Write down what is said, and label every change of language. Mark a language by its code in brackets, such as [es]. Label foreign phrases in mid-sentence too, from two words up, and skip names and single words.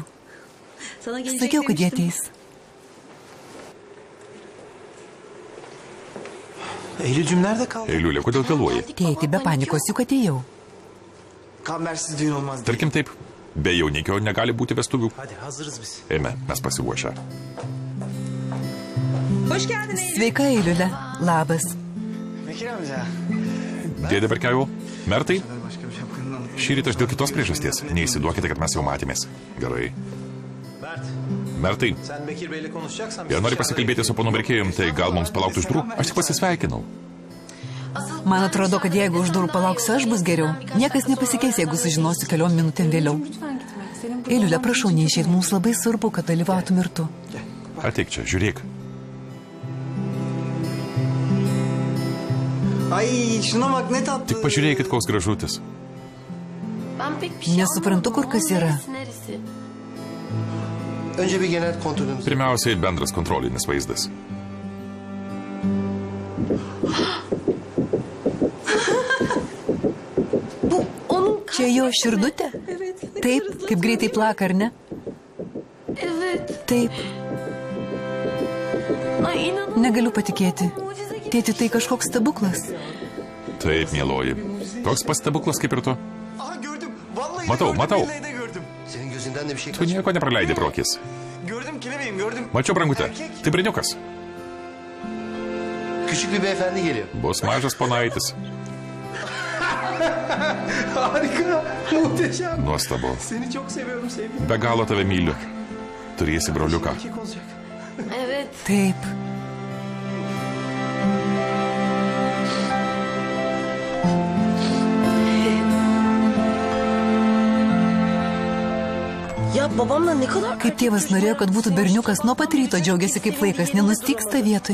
[lt] Sakiau, kad jie ateis. [tr] Eylül'cüm nerede kaldın? [lt] Eiliulė, kodėl vėluoji? Tėti, be panikos, juk atėjau. [tr] Kambersiz düğün olmaz. [lt] Tarkim taip, be jaunikio negali būti vestuvių. [tr] Hadi hazırız biz. [lt] Eime, mes pasiruošę. Sveika, Eiliulė. Labas. [tr] Bekir amca. [lt] Dėdė Berkiau, Mertai? Šį rytą aš dėl kitos priežasties. Neįsiduokite, kad mes jau matėmės. Gerai. [tr] Mert, [lt] Mertai, [tr] sen Bekir Bey'le konuşacaksan... [lt] jei nori pasikalbėti su ponu Berkėjum, tai gal mums palaukti už durų? Aš tik pasisveikinau. Man atrodo, kad jeigu už durų palauksiu, aš bus geriau. Niekas nepasikeis, jeigu sužinosiu keliom minutėm vėliau. Eiliulė, prašau, neišėt, mums labai svarbu, kad dalyvautum ir tu. Ateik čia, žiūrėk. [tr] Ay şuna bak ne tatlı. [lt] Tik pažiūrėkit, koks gražutis. Nesuprantu, kur kas yra. [tr] Önce bir genel kontrolümüz. [lt] Pirmiausiai bendras kontrolinis vaizdas. Čia jo širdutė? Taip, kaip greitai plaka, ar ne? Taip. Negaliu patikėti. Tėti, tai kažkoks stebuklas. Taip, mieloji. Toks pats stebuklas kaip ir tu. [tr] Aha gördüm. Vallahi [lt] Matau, [tr] gördüm, [lt] matau. [tr] billahi de gördüm. Senin gözünden de bir şey [lt] Tu nieko nepraleidai pro akis. [tr] Gördüm kelebeğim gördüm. [lt] Mačiau, brangutė. [tr] Erkek. [lt] Tai berniukas. [tr] Küçük bir beyefendi geliyor. [lt] Bus mažas ponaitis. [tr] Harika. Muhteşem. [lt] Nuostabu. [tr] Seni çok seviyorum sevgilim. [lt] Be galo tave myliu. Turėsi broliuką. [tr] Erkek olacak. [lt] Taip. Kaip tėvas norėjo, kad būtų berniukas, nuo pat ryto džiaugiasi, kaip vaikas nenustyksta vietoj.